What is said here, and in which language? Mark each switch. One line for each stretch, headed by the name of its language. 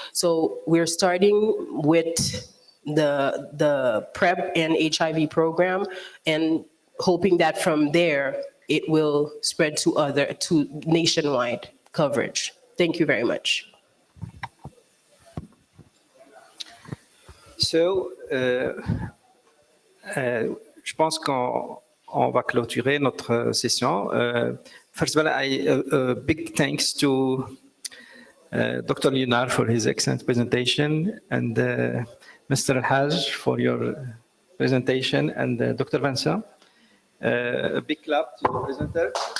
English: So we're starting with the PrEP and HIV program, and hoping that from there it will spread to nationwide coverage. Thank you very much.
French: So, je pense qu'on va clôturer notre session.
English: First of all, a big thanks to Dr. Leonard for his excellent presentation, and Mr. Haj for your presentation, and Dr. Vincent. A big clap to the presenter.